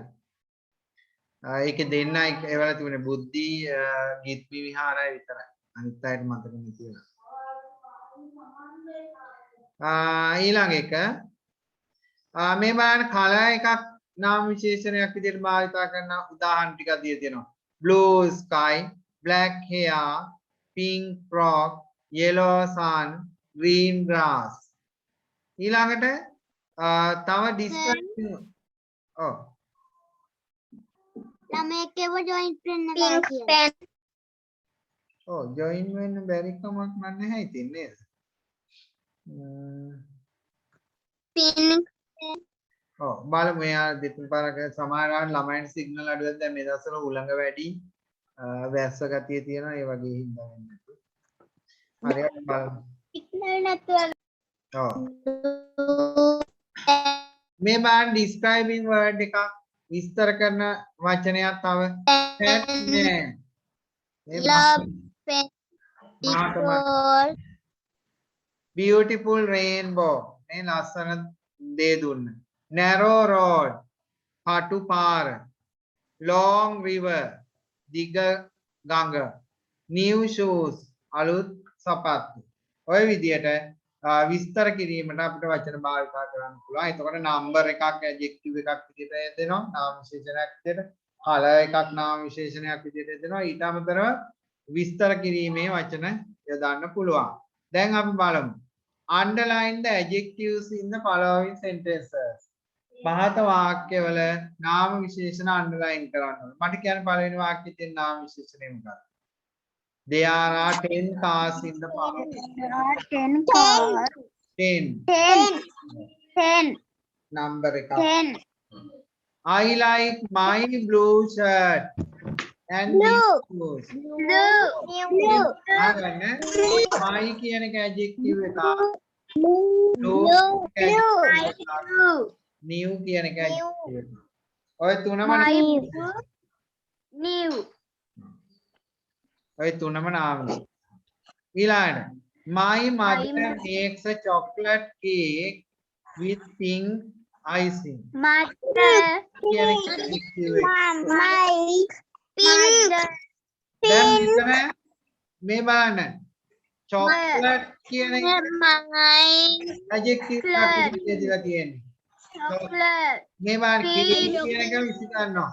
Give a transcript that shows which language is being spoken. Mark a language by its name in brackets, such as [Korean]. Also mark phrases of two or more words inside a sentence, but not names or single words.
[Sinhala] ඒකේ දෙන්නයි ඒවල තිබුණේ බුද්ධි ගීත්මි විහාරය විතරයි. අනිත් අයට මතක නැතිව. ඊළඟ එක මේ බලන්න කලර් එකක් නාම විශේෂණයක් විදිහට භාවිත කරන උදාහරණ ටිකක් දීලා තියෙනවා. [English] blue sky, black hair, pink frog, yellow sun, green grass. [Sinhala] ඊළඟට තව description ඔව් ළමයෙක් ඒව ජොයින්ට් වෙන්න බෑ කියලා. ඔව් ජොයින් වෙන්න බැරි කමක් නැහැ ඉතින් නේද? pink ඔව් බලමු එයා දෙතුන් පාරක සමහරවල් ළමයින්ට සිග්නල් අඩුවක් දැන් මේ දවස්වල උලංග වැඩි වැස්ස ගතිය තියෙනවා ඒ වගේ හින්දා වෙන්නේ නැතු. හරියට බලමු. සිග්නල් නැතුව ඔව් මේ බලන්න [English] describing word [Sinhala] එකක් විස්තර කරන වචනයක් තව Batman. [English] love beautiful beautiful rainbow [Sinhala] මේ ලස්සන දේ දුන්න. [English] narrow road [Sinhala] පාටු පාර [English] long river [Sinhala] දිග ගඟ [English] new shoes [Sinhala] අලුත් සපත්තු. ඔය විදියට විස්තර කිරීමට අපිට වචන භාවිත කරන්න පුළුවන්. එතකොට නම්බර් එකක් ඇඩ්ජෙක්ටිව් එකක් විදියට දෙනවා නාම විශේෂණයක් විදියට. කලර් එකක් නාම විශේෂණයක් විදියට දෙනවා. ඊට අමතරව විස්තර කිරීමේ වචන යොදන්න පුළුවන්. දැන් අපි බලමු. [English] Underline the adjectives in the following sentences. [Sinhala] පහත වාක්‍යවල නාම විශේෂණ අන්ඩර්ලයින් කරන්න ඕනේ. මට කියන්න පළවෙනි වාක්‍යයේ තියෙන නාම විශේෂණය මොකක්ද? [English] There are 10 cars in the park. 10 cars [Sinhala] 10 number එක. 10 [English] I like my blue shirt and Blue. blue shoes. blue [Sinhala] ආගන්න my කියන එක adjective එකක්. blue new කියන එක adjective එකක්. ඔය තුනම new ඔය තුනම නාම. [English] ඊළඟට My mother makes a chocolate cake with pink icing. Mother. [Sinhala] කියන එක adjective එක. දැන් මෙතන මේ බලන්න. chocolate කියන එක adjective එකක් විදිහට දීලා තියෙන්නේ. මේ බලන්න cake කියන එක විස්තර කරනවා.